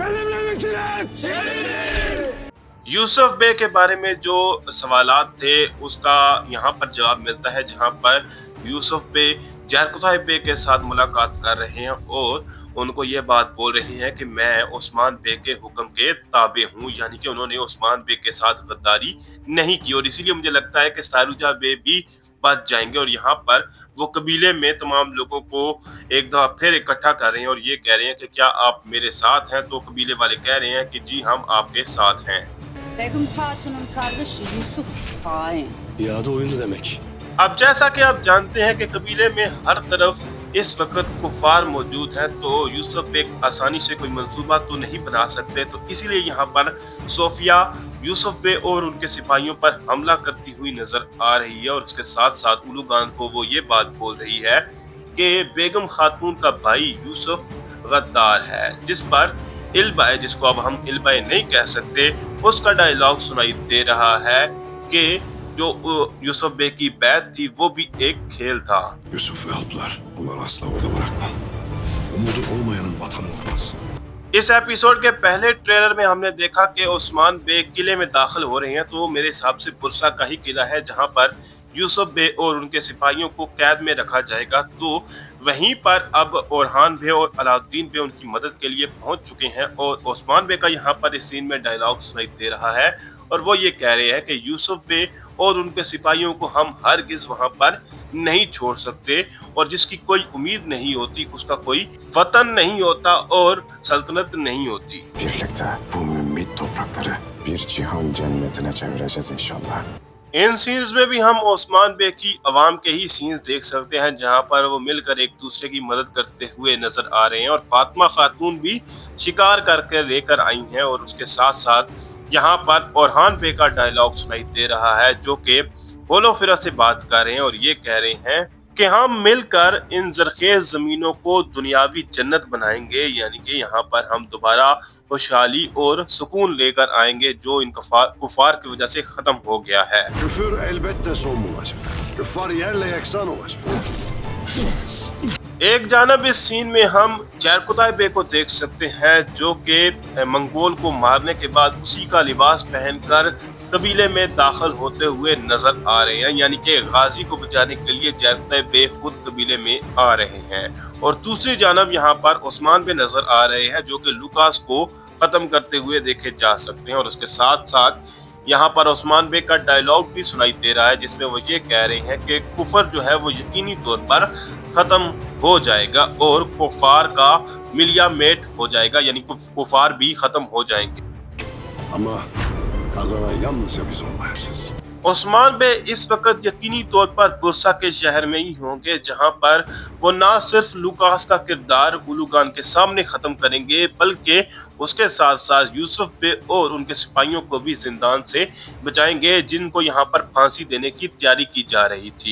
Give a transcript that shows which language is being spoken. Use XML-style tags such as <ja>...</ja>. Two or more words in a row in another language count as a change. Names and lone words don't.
<ur>یوسف بے کے بارے میں جو سوالات تھے اس کا یہاں پر جواب ملتا ہے، جہاں پر یوسف بے جرکتائی بے کے ساتھ ملاقات کر رہے ہیں اور ان کو یہ بات بول رہے ہیں کہ میں عثمان بے کے حکم کے تابع ہوں، یعنی کہ انہوں نے عثمان بے کے ساتھ غداری نہیں کی اور اسی لیے مجھے لگتا ہے کہ ساروجا بے بھی بچ جائیں گے. اور یہاں پر وہ قبیلے میں تمام لوگوں کو ایک دفعہ پھر اکٹھا کر رہے ہیں اور یہ کہہ رہے ہیں کہ کیا آپ میرے ساتھ ہیں. تو قبیلے والے کہہ رہے ہیں کہ جی ہم آپ کے ساتھ ہیں.</ur> <tr>Begüm Hatun'un kardeşi Yusuf hain. İade oyunu demek.</tr> <ur>اب جیسا کہ آپ جانتے ہیں کہ قبیلے میں ہر طرف اس وقت کفار موجود ہیں، تو یوسف ایک آسانی سے کوئی منصوبہ تو نہیں بنا سکتے، تو اسی لیے یہاں پر صوفیہ یوسف بے اور ان کے سپاہیوں پر حملہ کرتی ہوئی نظر آ رہی ہے. اور اس کے ساتھ ساتھ الوغان کو وہ یہ بات بول رہی ہے کہ بیگم خاتون کا بھائی یوسف غدار ہے، جس پر ایلبائے، جس کو اب ہم ایلبائے نہیں کہہ سکتے، اس کا ڈائیلاگ سنائی دے رہا ہے کہ جو یوسف بے کی بیعت تھی وہ بھی ایک کھیل تھا.</ur> <tr>Yusuf ve alplar, onları asla orada bırakmam. Umudu olmayanın vatanı olmaz.</tr> <ur>اس ایپیسوڈ کے پہلے ٹریلر میں ہم نے دیکھا کہ عثمان بے قلعے میں داخل ہو رہے ہیں، تو وہ میرے حساب سے برصہ کا ہی قلعہ ہے جہاں پر یوسف بے اور ان کے سپاہیوں کو قید میں رکھا جائے گا، تو وہیں پر اب اورحان بے اور علاؤالدین بے ان کی مدد کے لیے پہنچ چکے ہیں. اور عثمان بے کا یہاں پر اس سین میں ڈائیلاگ سنائی دے رہا ہے اور وہ یہ کہہ رہے ہیں کہ یوسف بے اور ان کے سپاہیوں کو ہم ہرگز وہاں پر نہیں چھوڑ سکتے، اور جس کی کوئی امید نہیں ہوتی اس کا کوئی وطن نہیں ہوتا اور سلطنت نہیں ہوتی.</ur> <tr>Birlikte bu mümbit toprakları bir cihan cennetine çevireceğiz inşallah.</tr> <ur>ان سینز میں بھی ہم عثمان بے کی عوام کے ہی سینز دیکھ سکتے ہیں، جہاں پر وہ مل کر ایک دوسرے کی مدد کرتے ہوئے نظر آ رہے ہیں. اور فاطمہ خاتون بھی شکار کر کے لے کر آئی ہیں. اور اس کے ساتھ ساتھ یہاں پر اورحان بے کا ڈائیلاگ سنائی دے رہا ہے، جو کہ ہولوفیرا سے بات کر رہے ہیں اور یہ کہہ رہے ہیں کہ ہم مل کر ان زرخیز زمینوں کو دنیاوی جنت بنائیں گے، یعنی کہ یہاں پر ہم دوبارہ خوشحالی اور سکون لے کر آئیں گے جو ان کفار کی وجہ سے ختم ہو گیا ہے.</ur> <tr>Küfür elbette son bulacak. Küffar yerle yeksan olacak.</tr> <ur>ایک جانب اس سین میں ہم جرکتائی بے کو دیکھ سکتے ہیں، جو کہ منگول کو مارنے کے بعد اسی کا لباس پہن کر قبیلے میں داخل ہوتے ہوئے نظر آ رہے ہیں، یعنی کہ غازی کو بچانے کے لیے جرکتائی بے خود قبیلے میں آ رہے ہیں. اور دوسری جانب یہاں پر عثمان بے نظر آ رہے ہیں، جو کہ لوکاس کو ختم کرتے ہوئے دیکھے جا سکتے ہیں. اور اس کے ساتھ ساتھ یہاں پر عثمان بے کا ڈائیلاگ بھی سنائی دے رہا ہے، جس میں وہ یہ کہہ رہے ہیں کہ کفر جو ہے وہ یقینی طور پر ختم ہو جائے گا اور کفار کا ملیامیٹ ہو جائے گا، یعنی کفار بھی ختم ہو جائیں گے.</ur> <tr>Ama kazanan yalnızca biz olmayacağız.</tr> <ur>عثمان بے اس وقت یقینی طور پر برصہ کے شہر میں ہی ہوں گے، جہاں پر وہ نہ صرف لوکاس کا کردار الوغان کے سامنے ختم کریں گے، بلکہ اس کے ساتھ ساتھ یوسف بے اور ان کے سپاہیوں کو بھی زندان سے بچائیں گے، جن کو یہاں پر پھانسی دینے کی تیاری کی جا رہی تھی.</ur>